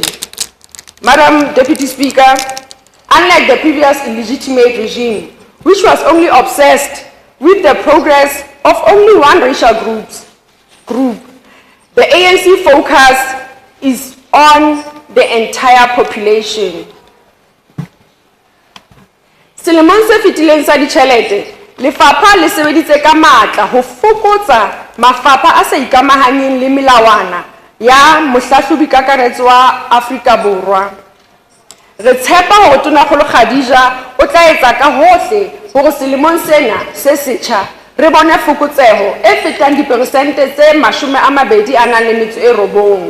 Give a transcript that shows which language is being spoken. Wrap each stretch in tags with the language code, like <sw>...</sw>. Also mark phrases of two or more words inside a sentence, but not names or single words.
<en>Madam Deputy Speaker, unlike the previous illegitimate regime, which was only obsessed with the progress of only one racial group, the ANC focus is on the entire population.</en> <st>Selemong se fetileng sa ditjhelete, lefapha le sebeditse ka matla ho fokotsa mafapha a sa ikamahanyeng le melawana ya mohlahlobi kakaretso wa Afrika Borwa. Re tshepa hore Tonakgolo Khadija o tla etsa ka hohle hore selemong sena se setjha re bone fokotseho e fetang diperesente tse 29.</st>